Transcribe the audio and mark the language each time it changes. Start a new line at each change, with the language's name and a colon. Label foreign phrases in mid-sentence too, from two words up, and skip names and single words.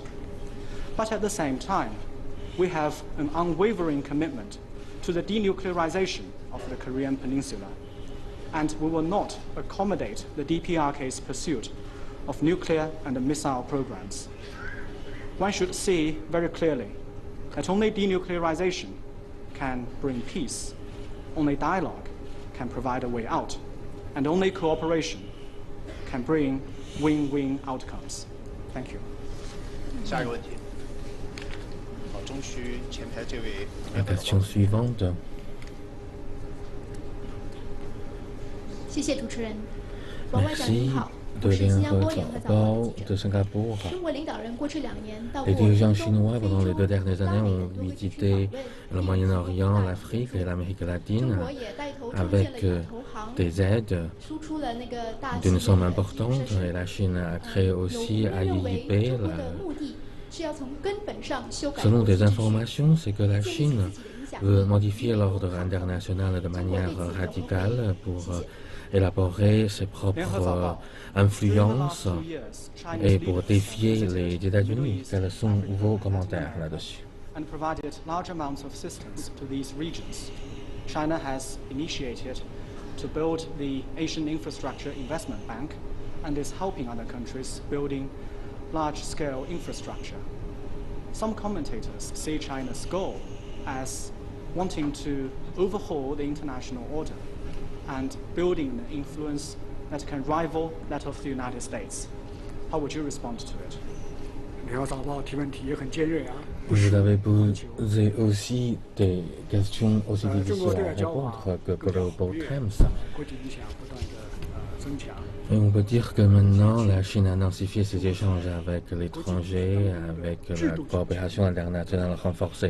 English: But at the same time, we have an unwavering commitment to the denuclearization of the Korean Peninsula, and we will not accommodate the DPRK's pursuit of nuclear and missile programs. One should see very clearly that only denuclearization can bring peace, only dialogue can provide a way out, and only cooperation can bring win-win outcomes. Thank you.
Chinese: 下一个问题。好，中区前排这位。
French: La question suivante.
Chinese: 谢谢主持人。王外长您好。
French: de l'Interpol de Singapour. Les dirigeants chinois, pendant les 2 dernières années, ont visité le Moyen-Orient, l'Afrique et l'Amérique latine avec des aides d'une somme importante. Et la Chine a créé aussi AIIP. Selon des informations, c'est que la Chine veut modifier l'ordre international de manière radicale pour élaborer ses propres influences et pour défier les États-Unis. Quels sont vos commentaires là-dessus?
English: And provided large amounts of assistance to these regions. China has initiated to build the Asian Infrastructure Investment Bank and is helping other countries building large-scale infrastructure. Some commentators see China's goal as wanting to overhaul the international order and building an influence that can rival that of the United States. How would you respond to it?
French: Vous avez posé aussi des questions aussi difficiles à répondre que Global Times. Et on peut dire que maintenant, la Chine a intensifié ses échanges avec l'étranger, avec la coopération internationale renforcée.